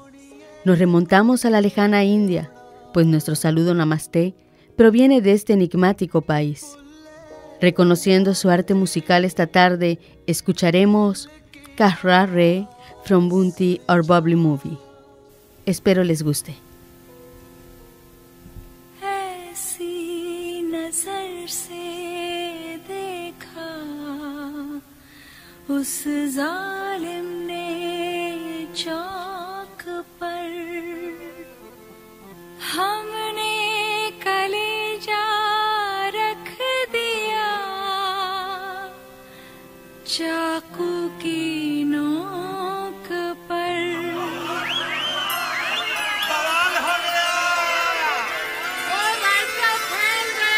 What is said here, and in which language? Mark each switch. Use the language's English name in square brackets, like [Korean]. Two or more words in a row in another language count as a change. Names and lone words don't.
[Spanish] Nos remontamos a la lejana India, pues nuestro saludo Namaste proviene de este enigmático país. Reconociendo su arte musical esta tarde, escucharemos Kahra Re from Bunty or Bubbly Movie. Espero les guste. [Hindi] उस जालिम ने चौक पर हमने कलेजा रख दिया चाकू की नोक पर बवाल हो गया वो लड़का फैल